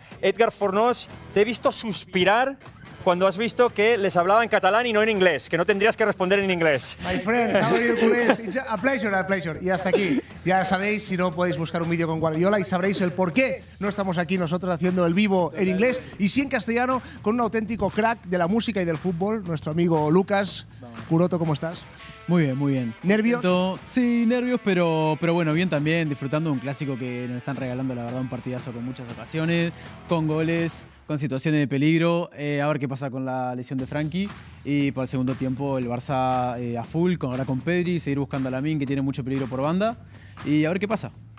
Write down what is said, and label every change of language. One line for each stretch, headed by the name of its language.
Spanish: Edgar Fornós, te he visto suspirar cuando has visto que les hablaba en catalán y no en inglés, que no tendrías que responder en inglés.
English: My friends, how are you, culés? It's a pleasure, a pleasure.
Spanish: Y hasta aquí. Ya sabéis, si no podéis buscar un vídeo con Guardiola y sabréis el por qué no estamos aquí nosotros haciendo el vivo en inglés y sí en castellano con un auténtico crack de la música y del fútbol, nuestro amigo Lucas. Curoto, ¿cómo estás? Muy bien, muy bien. ¿Nervios? Sí, nervios, pero bueno, bien también, disfrutando de un clásico que nos están regalando, la verdad, un partidazo con muchas ocasiones, con goles, con situaciones de peligro, a ver qué pasa con la lesión de Frankie, y para el segundo tiempo el Barça a full, ahora con Pedri, seguir buscando a Lamine, que tiene mucho peligro por banda, y a ver qué pasa.